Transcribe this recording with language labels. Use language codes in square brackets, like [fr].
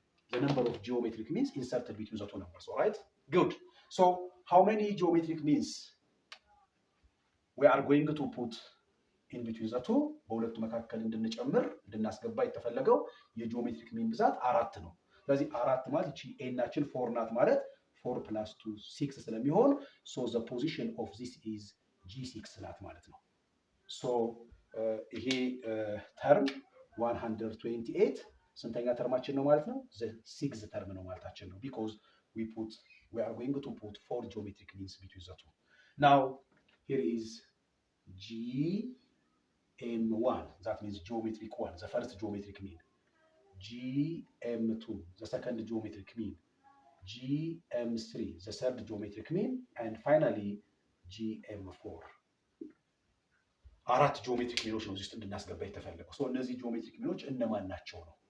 [en] The number of geometric means inserted between the two numbers. All right? Good. So, how many geometric means we are going to put in between the two? [am] በሁለቱ መካከል እንድንጨምር እንድናስገባ የተፈለገው የጂኦሜትሪክ ሚን ብዛት 4 ነው። ስለዚህ 4 ማለት እቺ ኤ ናችን 4 ናት ማለት 4 plus 2 6 ስለሚሆን [en] so the position of this is G6 [am] ናት ማለት ነው። so ይሄ ተርም 128 ስንተኛ ተርማችን ነው ማለት ነው? [en] the 6th term [am] ነው ማለታችን ነው [en] because we are going to put 4 geometric means between the two. now here is GM1, that means geometric 1, the first geometric mean. GM2, the second geometric mean. GM3, the third geometric mean, and finally GM4. [am] 4 ጂኦሜትሪክ ሚኖች ነው እዚህ ውስጥ እንድናስገባ የተፈለገው። ሶ እነዚህ ጂኦሜትሪክ ሚኖች እነማን ናቸው?